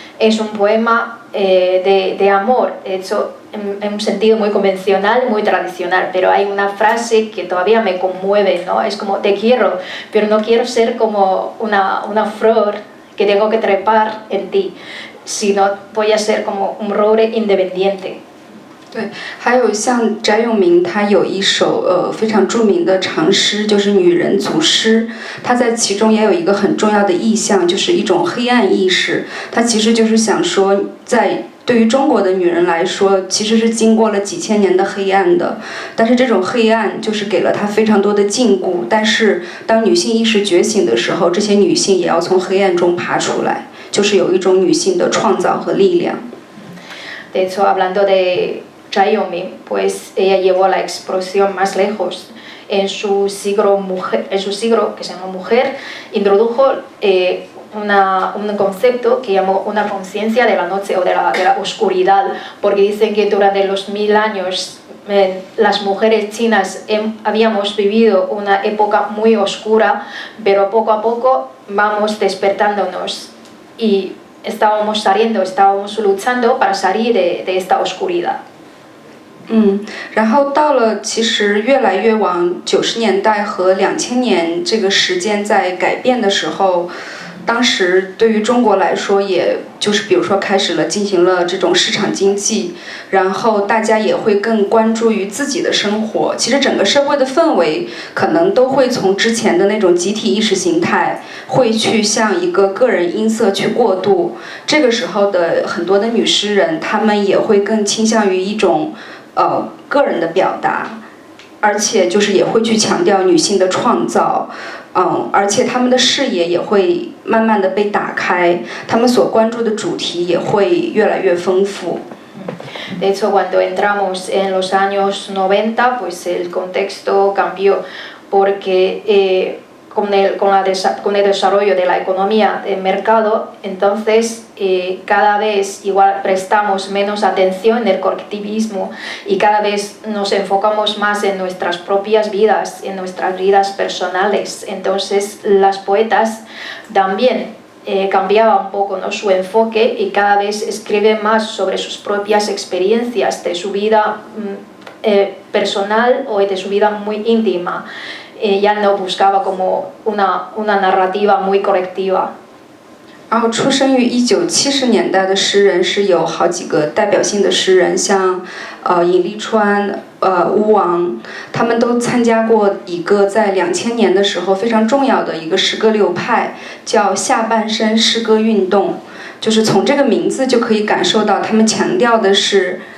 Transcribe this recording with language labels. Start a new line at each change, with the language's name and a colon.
Spanish: Es un poema de amor, hecho en un sentido muy convencional, muy tradicional, pero hay una frase que todavía me conmueve, ¿no? Es como, te quiero, pero no quiero ser como una flor que tengo que trepar en ti, sino voy a ser como un roble independiente.
Chinese: 对，还有像翟永明，他有一首非常著名的长诗，就是《女人族诗》。他在其中也有一个很重要的意象，就是一种黑暗意识。他其实就是想说，对于中国的女人来说，其实是经过了几千年的黑暗的，但是这种黑暗就是给了她非常多的禁锢。但是当女性意识觉醒的时候，这些女性也要从黑暗中爬出来，就是有一种女性的创造和力量。
Spanish: De hecho, hablando de Zhai Yongming, pues ella llevó la explosión más lejos. En su siglo que se llama mujer, introdujo un concepto que llamó una conciencia de la noche o de la oscuridad, porque dicen que durante los 1000 años las mujeres chinas habíamos vivido una época muy oscura, pero poco a poco vamos despertándonos y estábamos luchando para salir de esta oscuridad.
Chinese: 然后到了其实越来越往90年代和2000年这个时间在改变的时候，当时对于中国来说，也就是比如说开始了进行了这种市场经济，然后大家也会更关注于自己的生活。其实整个社会的氛围可能都会从之前的那种集体意识形态，会去向一个个人音色去过渡。这个时候的很多的女诗人，她们也会更倾向于一种个人的表达，而且就是也会去强调女性的创造，而且他们的视野也会慢慢的被打开，他们所关注的主题也会越来越丰富。
Spanish: De hecho, cuando entramos en los años 90, pues el contexto cambió, porque con el desarrollo de la economía de mercado, entonces cada vez igual prestamos menos atención en el colectivismo y cada vez nos enfocamos más en nuestras propias vidas, en nuestras vidas personales. Entonces las poetas también cambiaban un poco, ¿no?, su enfoque y cada vez escriben más sobre sus propias experiencias de su vida personal o de su vida muy íntima. Ya no buscaba como una narrativa muy colectiva.
Chinese: 然后出生于1970年代的诗人是有好几个代表性的诗人，像尹立川、巫王，他们都参加过一个在2000年的时候非常重要的一个诗歌流派，叫下半身诗歌运动。就是从这个名字就可以感受到，他们强调的是